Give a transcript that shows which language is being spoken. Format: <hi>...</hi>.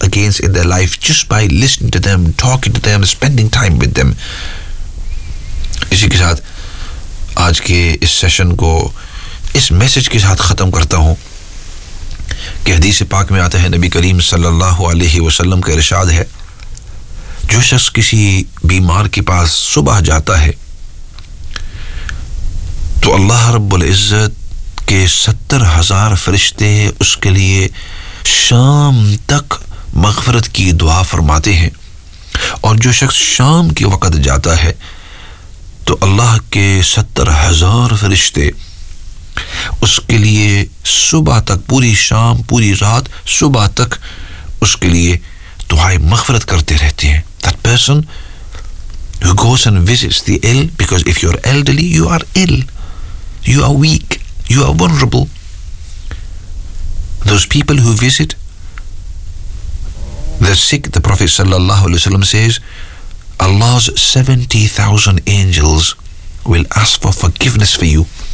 <en>gains in their life just by listening to them, talking to them, spending time with them.</en> <hi>इसी के साथ आज के इस सेशन को इस मैसेज के साथ ख़त्म करता हूँ कि हदीस पाक में आता है, नबी करीम सल्लल्लाहु अलैहि वसल्लम का इरशाद है, जो शख्स किसी बीमार के पास सुबह जाता है तो अल्लाह रब्बुल इज़्ज़त के 70,000 फरिश्ते उसके लिए शाम तक मग़फ़रत की दुआ फरमाते हैं, और जो शख्स शाम के वक़्त जाता है तो अल्लाह के 70,000 फरिश्ते उसके लिए सुबह तक, पूरी शाम, पूरी रात, सुबह तक उसके लिए दुआएं मग़फ़रत करते रहते हैं.</hi> <en>That person who goes and visits the ill, because if you're elderly, you are ill, you are weak, you are vulnerable. Those people who visit the sick, the Prophet sallallahu alaihi wasallam says, Allah's 70,000 angels will ask for forgiveness for you.</en>